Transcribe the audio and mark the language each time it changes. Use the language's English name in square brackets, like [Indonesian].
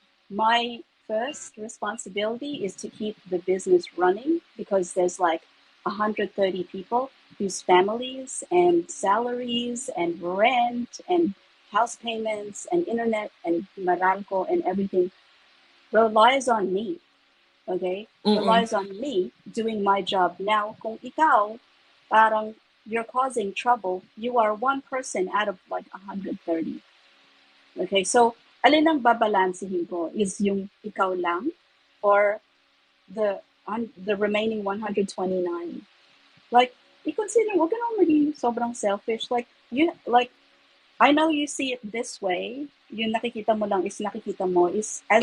[English] my first responsibility is to keep the business running because there's like 130 people whose families and salaries and rent and house payments and internet and Meralco and everything relies on me. Okay? Mm-mm. Relies on me doing my job. Now, [Filipino] kung ikaw, parang [English] you're causing trouble, you are one person out of like 130. Okay? [Filipino] So, alin ang babalansehin ko? [English] Is [Filipino] yung ikaw lang [English] or the remaining 129? Like, [Filipino] i-consider, wag ka nang maging sobrang selfish. [English] Like, I know you see it this way. [Filipino] Yung nakikita mo lang is nakikita mo is as